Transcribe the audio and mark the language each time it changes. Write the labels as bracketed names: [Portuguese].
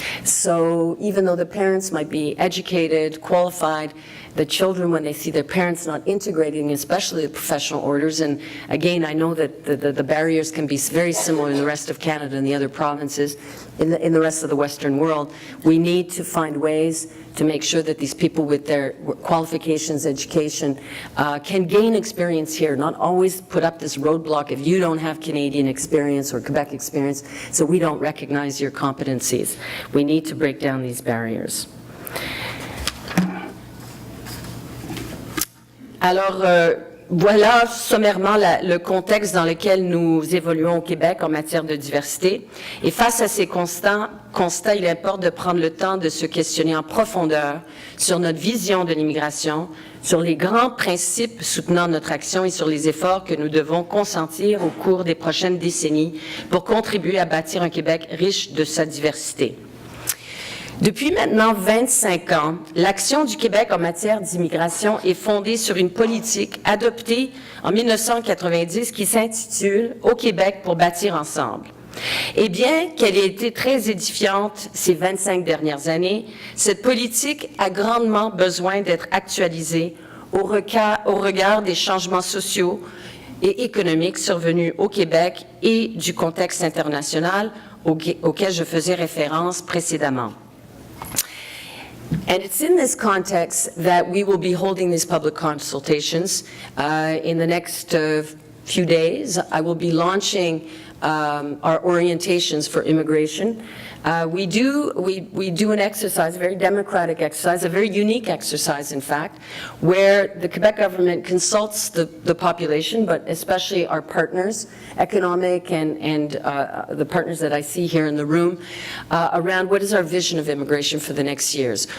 [English] So even though the parents might be educated, qualified, the children, when they see their parents not integrating, especially the professional orders, and again, I know that the barriers can be very similar in the rest of Canada and the other provinces, in the rest of the Western world, we need to find ways to make sure that these people with their qualifications, education, can gain experience here, not always put up this roadblock if you don't have Canadian experience or Quebec experience, so we don't recognize your competencies. We need to break down these barriers. [French] Alors, voilà sommairement le contexte dans lequel nous évoluons au Québec en matière de diversité. Et face à ces constats, il importe de prendre le temps de se questionner en profondeur sur notre vision de l'immigration, sur les grands principes soutenant notre action et sur les efforts que nous devons consentir au cours des prochaines décennies pour contribuer à bâtir un Québec riche de sa diversité. Depuis maintenant 25 ans, l'action du Québec en matière d'immigration est fondée sur une politique adoptée en 1990 qui s'intitule « Au Québec pour bâtir ensemble ». Et bien qu'elle ait été très édifiante ces 25 dernières années, cette politique a grandement besoin d'être actualisée au regard des changements sociaux et économiques survenus au Québec et du contexte international auquel je faisais référence précédemment. [English] And it's in this context that we will be holding these public consultations. In the next few days, I will be launching our orientations for immigration. We do an exercise, a very democratic exercise, a very unique exercise, in fact, where the Quebec government consults the population, but especially our partners, economic and the partners that I see here in the room, around what is our vision of immigration for the next years.